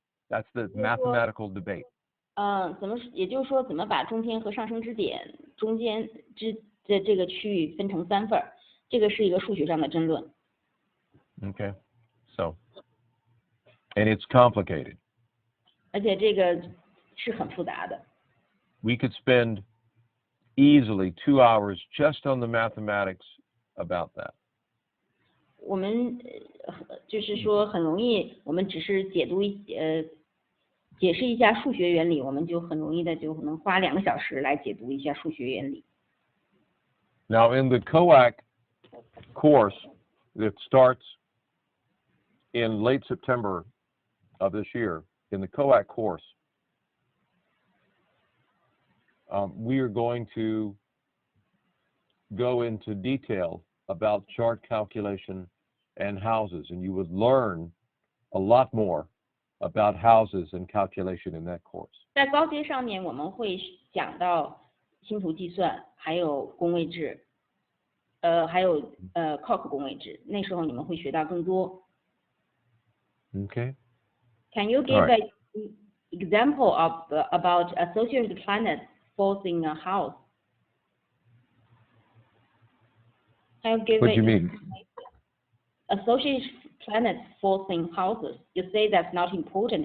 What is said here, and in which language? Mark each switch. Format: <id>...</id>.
<en>That's the mathematical debate.</en> <zh>也就是说，怎么把中天和上升之点中间的这个区域分成3份儿，这个是一个数学上的争论。</zh> <en>Okay, so, and it's complicated.</en> <zh>而且这个是很复杂的。</zh> <en>We could spend easily 2 hours just on the mathematics about that.</en> <zh>我们就是说很容易，我们只是解释一下数学原理，我们就很容易的就能花2个小时来解读一下数学原理。</zh> <en>Now, in the COAC course that starts in late September of this year, in the COAC course, we are going to go into detail about chart calculation and houses, and you would learn a lot more about houses and calculation in that course.</en> <zh>在高阶上面，我们会讲到星图计算，还有宫位制，还有Koch 宫位制。那时候你们会学到更多。</zh> <en>Okay. Can you give an example about associated planets forcing a house? What do you mean? Associated planets forcing houses. You say that's not important.</en>